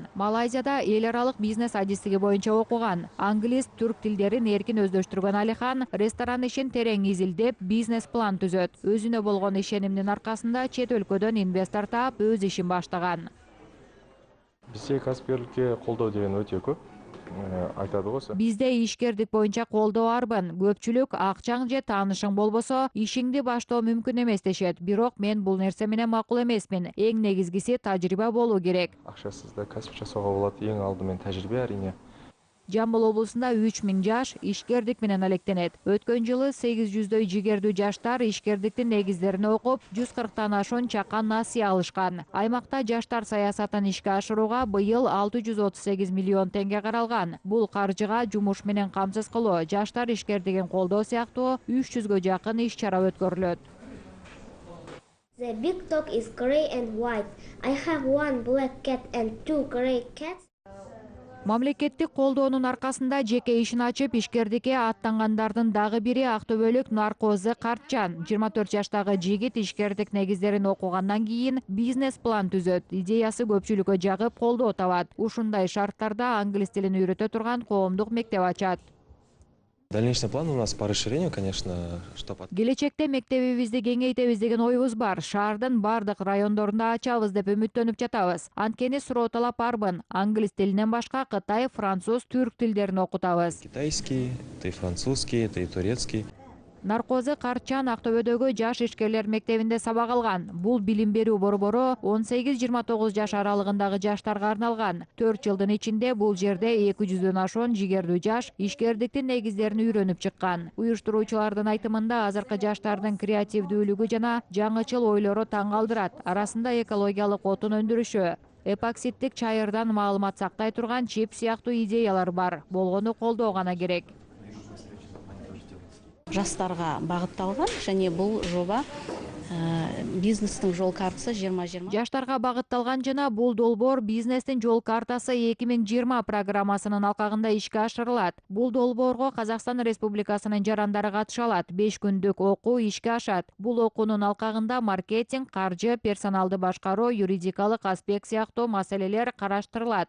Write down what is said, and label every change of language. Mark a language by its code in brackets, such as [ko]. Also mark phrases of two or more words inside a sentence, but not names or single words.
[ky] Малайзияда эл аралык бизнес адистиги боюнча окуган. Англис, түрк тилдерин эркин өздөштүргөн Алихан ресторан ишин терең изилдеп, бизнес план түзөт. Өзүнө болгон ишенимдин аркасында чет өлкөдөн инвестор таап, өз ишин баштаган. [kk] Бизде кәсіпкерлікке қолдау деген өте көп айтады ғой. [ky] Бизде ишкердик боюнча колдоо арбын. Көпчүлүк акчаң же таанышың болбосо, ишиңди баштоо мүмкүн эмес дешет. Бирок мен бул нерсе менен макул эмесмин. Эң негизгиси тажрыйба болуу керек. [kk] Акчасыз да кәсіп жасауға болот. Ең алдымен тәжірибе әрине. [ky] Жамбыл облусунда 3000 жаш ишкердик менен алектенет. Өткөн жылы 800дөй жигердүү жаштар ишкердиктин негиздерин окуп, 140тан ашуун чакан насыя алышкан. Аймакта жаштар саясатын ишке ашырууга быйыл 638 миллион теңге каралган. Бул каржыга жумуш менен камсыз кылуу, жаштар ишкердигин колдоо сыяктуу 300гө жакын иш-чара өткөрүлөт. [en] The big dog is gray and white. I have one black cat and two gray cats. [ky] Мамлекеттик колдоонун аркасында жеке ишин ачып, ишкердикке аттангандардын дагы бири Актөбөлүк Наркозы Картчан. 24 жаштагы жигит ишкердик негиздерин окугандан кийин бизнес план түзөт. Идеясы көпчүлүккө жагып, колдоо табат. Ушундай шарттарда англис тилин үйрөтө турган коомдук мектеп ачат. [ru] Дальнейший план у нас по расширению, конечно, чтобы... [ky] Келечекте мектебибизди кеңейтебиз деген оюбуз бар. Шаардын бардык райондорунда ачабыз деп үмүттөнүп жатабыз. Анткени суроо талап арбын. Англис тилинен башка Кытай, француз, түрк тилдерин окутабыз. [ru] Китайский, это и французский, это и турецкий. [ky] Наркозы Картчан Актөбөдөгү жаш ишкерлер мектебинде сабак алган. Бул билим берүү борбору 18-29 жаш аралыгындагы жаштарга арналган. 4 жылдын ичинде бул жерде 200дөн ашуун жигердүү жаш ишкердиктин негиздерин үйрөнүп чыккан. Уюштуруучулардын айтымында азыркы жаштардын креативдүүлүгү жана жаңычыл ойлору таң калтырат. Арасында экологиялык отун өндүрүшү, эпоксидтик чайырдан маалымат сактай турган чип сыяктуу идеялар бар. Болгону колдоо гана керек. [kk] Жастарға бағытталған, және бұл жоба бизнестің жол картасы 2020. [ky] Жаштарга багытталган жана бул долбоор бизнестин жол картасы 2020 программасынын алкагында ишке ашырылат. Бул долбоорго Казакстан Республикасынын жарандары катыша алат. 5 күндүк окуу ишке ашат. Бул окуунун алкагында маркетинг, каржы, персоналды башкаруу, юридикалык аспект сыяктуу маселелер караштырылат.